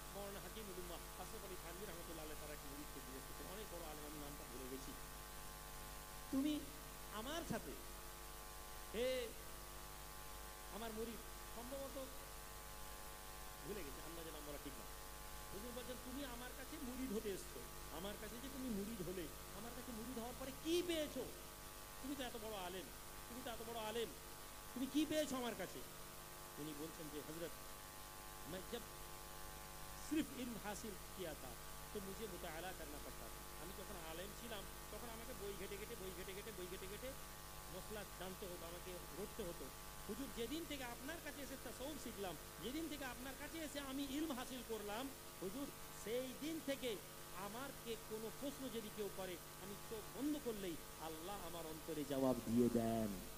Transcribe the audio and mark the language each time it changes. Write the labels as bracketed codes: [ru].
[bn] মওলানা হাকিমুল উম্মাহ আশরাফ আলী থানভী রাহমাতুল্লাহ আলাইহি তারা এক মুরিদকে জিজ্ঞেস করতেন, অনেক বড় আলেম, আমি নামটা ভুলে গেছি, তুমি আমার সাথে, হে আমার মুরিদ, সম্ভবত ভুলে গেছে, আন্দাজে নাম বলা ঠিক না। হুজুর বলছেন তুমি আমার কাছে মুরিদ হতে এসছো, আমার কাছে যে তুমি মুরিদ হলে, আমার কাছে মুরিদ হওয়ার পরে কি পেয়েছো? তুমি তো এত বড় আলেম, তুমি তো এত বড় আলেম, তুমি কি পেয়েছো আমার কাছে? উনি বলছেন যে হযরত [hi] मैं जब सिर्फ इल्म हासिल किया था तो मुझे मुताला करना पड़ता था। [bn] আমি যখন আলেম ছিলাম তখন আমাকে বই ঘেটে ঘেটে মশলা জানতে হতো, আমাকে পড়তে হতো। হুজুর যেদিন থেকে আপনার কাছে এসে তাসাউফ শিখলাম, যেদিন থেকে আপনার কাছে এসে আমি ইলম হাসিল করলাম, হুজুর সেই দিন থেকে আমারকে কোনো প্রশ্ন যদি কেউ করে, আমি চোখ বন্ধ করলেই আল্লাহ আমার অন্তরে জবাব দিয়ে দেন।